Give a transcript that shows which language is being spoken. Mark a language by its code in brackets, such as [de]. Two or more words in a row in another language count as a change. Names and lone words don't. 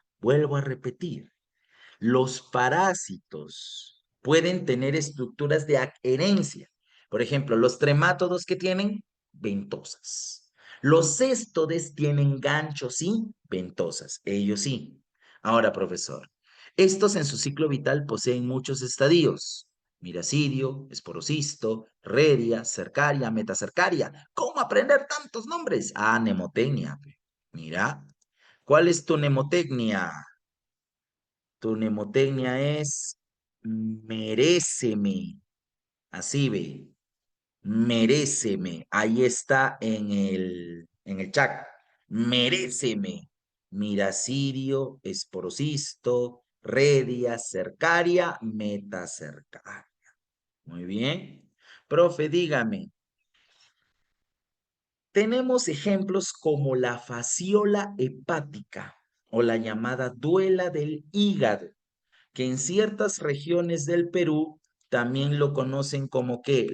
[es] Vuelvo a repetir, los parásitos pueden tener estructuras de adherencia. Por ejemplo, los tremátodos que tienen ventosas. Los céstodes tienen ganchos y ventosas, ellos sí. Ahora, profesor, estos en su ciclo vital poseen muchos estadios. Miracidio, esporocisto, redia, cercaria, metacercaria. ¿Cómo aprender tantos nombres? Ah, mnemotecnia. Mira, ¿cuál es tu mnemotecnia? Tu mnemotecnia es meréceme. Así ve, meréceme. Ahí está en el chat. Meréceme. Miracidio, esporocisto, redia, cercaria, metacercaria. Muy bien. Profe, dígame, tenemos ejemplos como la fasciola hepática o la llamada duela del hígado, que en ciertas regiones del Perú también lo conocen como ¿qué?